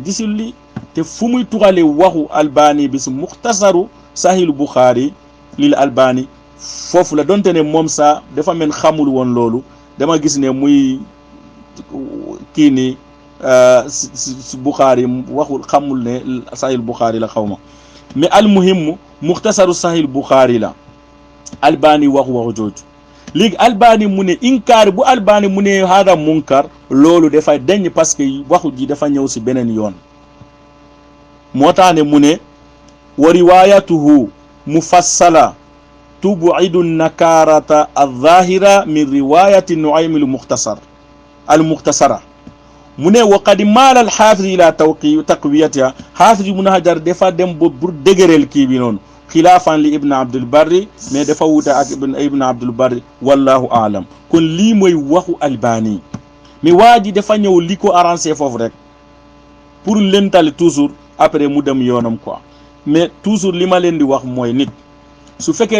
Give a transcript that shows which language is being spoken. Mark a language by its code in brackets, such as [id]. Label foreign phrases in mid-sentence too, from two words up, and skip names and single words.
[wo] gisul li te fu muy tuxale waxu Albani bi si Mukhtasaru Sahih Bukhari lil Albani foofu la donte ne moom sax dafa mel xamul woon loolu dama gis ne muy kii ni si Bukhari waxul xamul ne Sahih Bukhari la xaw ma mais almuhim Mukhtasaru Sahih Bukhari la Albani waxu jooju léegi Albani mu ne inkaar bu Albani mu ne [ar] هذا منكر [wo] loolu dafay deñ [fr] parce que [wo] waxu ji dafa ñëw si beneen yoon moo tax ne mu ne [ar] وروايته مفصلة تبعد نكارة الظاهرة من رواية نعيم المختصرة [wo] mu ne [ar] وقد مال الحافظ إلى تقويتها [wo] Hafiz Ibn Hajar dafa dem ba pour dëgëral kii bi noonu xilaafan li Ibn Abdul Barri mais dafa wuute ak Ibn Abdul Barri [ar] والله أعلم [wo] kon lii mooy waxu Albani mais waa ji dafa ñëw li ko arrangé foofu rek pour lental [fr] toujours après [wo] mu dem yoonam [fr] quoi mais toujours [wo] li ma leen di wax mooy nit su fekkee